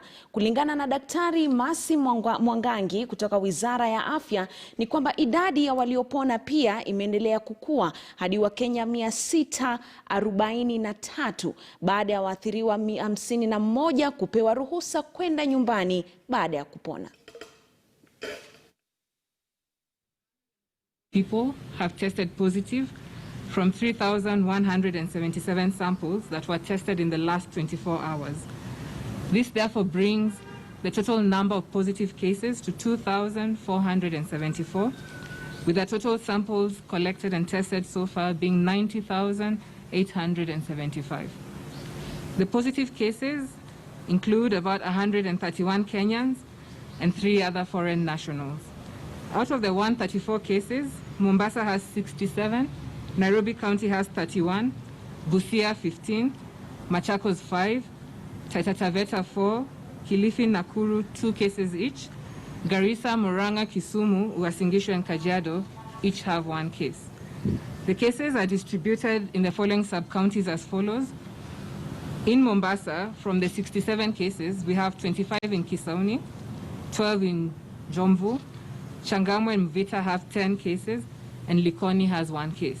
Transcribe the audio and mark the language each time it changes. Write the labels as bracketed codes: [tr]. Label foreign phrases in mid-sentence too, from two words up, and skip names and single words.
[sw] Kulingana na Daktari Masi Mwangangi kutoka Wizara ya Afya ni kwamba idadi ya waliopona pia imeendelea kukua hadi Wakenya 643 baada ya waathiriwa 51 kupewa ruhusa kwenda nyumbani baada ya kupona. [en] People have tested positive from 3,177 samples that were tested in the last 24 hours. This therefore brings the total number of positive cases to 2,474, with the total samples collected and tested so far being 90,875. The positive cases include about 131 Kenyans and 3 other foreign nationals. Out of the 134 cases, Mombasa has 67, Nairobi County has 31, Busia 15, Machakos 5, Taita Taveta 4, Kilifi, Nakuru 2 cases each, Garissa, Murang'a, Kisumu, Uasin Gishu and Kajiado each have 1 case. The cases are distributed in the following sub-counties as follows. In Mombasa, from the 67 cases, we have 25 in Kisauni, 12 in Jomvu, Changamwe and Mvita have 10 cases, and Likoni has 1 case.